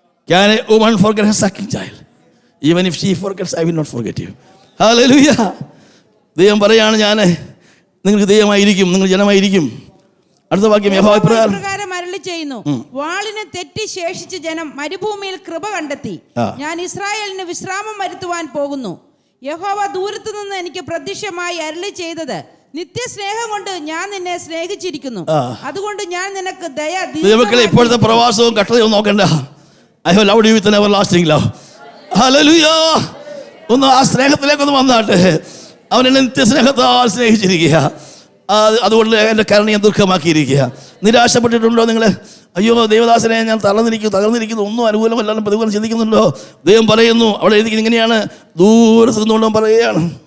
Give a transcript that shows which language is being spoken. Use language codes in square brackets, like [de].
[en] Can a woman forget her sucking child? Even if she forgets, I will not forget you. [ml] Hallelujah. ദൈവം പറയാണ്, ഞാൻ നിങ്ങൾക്ക് ദൈവമായിരിക്കും, നിങ്ങൾ ജനമായിരിക്കും. അടുത്ത വാക്യം യഹോവ ഇപ്രകാരം അരുളി ചെയ്യുന്നു, വാളിന് തെറ്റി ശേഷിച്ച ജനം മരുഭൂമിയിൽ കൃപ കണ്ടെത്തി. ഞാൻ ഇസ്രായേലിന് വിശ്രാമം വരുത്തുവാൻ പോകുന്നു. യഹോവ ദൂരത്തു നിന്ന് എനിക്ക് പ്രത്യക്ഷമായി അരുളി ചെയ്തത്, നിത്യസ്നേഹം കൊണ്ട് ഞാൻ നിന്നെ സ്നേഹിച്ചിരിക്കുന്നു, അതുകൊണ്ട് ഞാൻ നിനക്ക് ദയ. ഇപ്പോഴത്തെ പ്രവാസവും കട്ടതയും നോക്കണ്ട. [en] I have loved you with an everlasting love. [ml] Hallelujah. ഒന്ന് ആ സ്നേഹത്തിലേക്കൊന്ന് വന്നാട്ടെ. അവൻ എന്നെ നിത്യസ്നേഹത്താൽ സ്നേഹിച്ചിരിക്കുക. അതുകൊണ്ട് എൻ്റെ കരുണയെ ദുഃഖമാക്കിയിരിക്കുക. നിരാശപ്പെട്ടിട്ടുണ്ടോ നിങ്ങൾ? അയ്യോ ദൈവദാസനെ ഞാൻ തകർന്നിരിക്കുന്നു, ഒന്നും അനുകൂലമല്ലാതെ പ്രതികൂലം ചിന്തിക്കുന്നുണ്ടോ? ദൈവം പറയുന്നു, അവിടെ എഴുതി ഇങ്ങനെയാണ്, ദൂരത്ത് നിന്നുകൊണ്ടും പറയുകയാണ്.